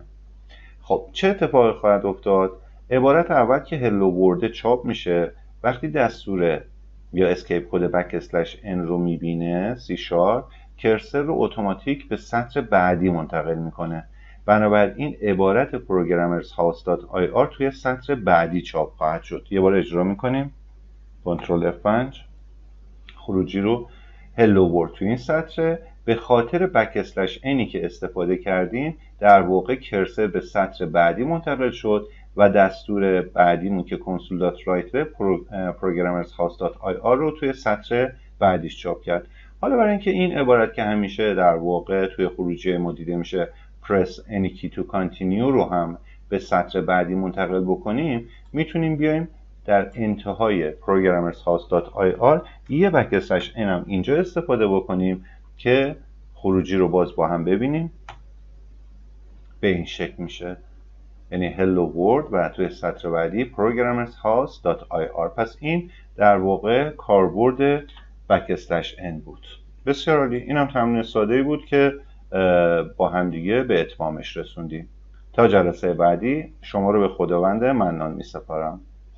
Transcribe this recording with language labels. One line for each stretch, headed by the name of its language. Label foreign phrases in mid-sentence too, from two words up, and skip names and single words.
Persian: خب چه اتفاقی خواهد افتاد؟ عبارت اول که
English: hello world
Persian: چاپ میشه، وقتی دستور یا اسکیپ کد \n رو میبینه C# کرسر رو اتوماتیک به سطر بعدی منتقل میکنه. بنابراین عبارت programmershouse.ir توی سطر بعدی چاپ خواهد شد. یه بار اجرا میکنیم. کنترل F5 خروجی رو
English: hello world
Persian: توی این سطر. به خاطر \n که استفاده کردیم در واقع کرسر به سطر بعدی منتقل شد و دستور بعدیمون که console.write programmershouse.ir رو توی سطر بعدیش چاپ کرد. حالا برای اینکه این عبارت که همیشه در واقع توی خروجی ما دیده میشه
English: press any key to continue
Persian: رو هم به سطر بعدی منتقل بکنیم، میتونیم بیایم در انتهای programmershouse.ir یه \n هم اینجا استفاده بکنیم که خروجی رو باز با هم ببینیم. به این شکل میشه، یعنی
English: hello world
Persian: و توی سطر بعدی programmershouse.ir. پس این در واقع کاربرد \n بود. بسیار عالی. این هم تمرین ساده‌ای بود که با هم دیگه به اتمامش رسوندیم. تا جلسه بعدی شما رو به خداوند منان می‌سپارم.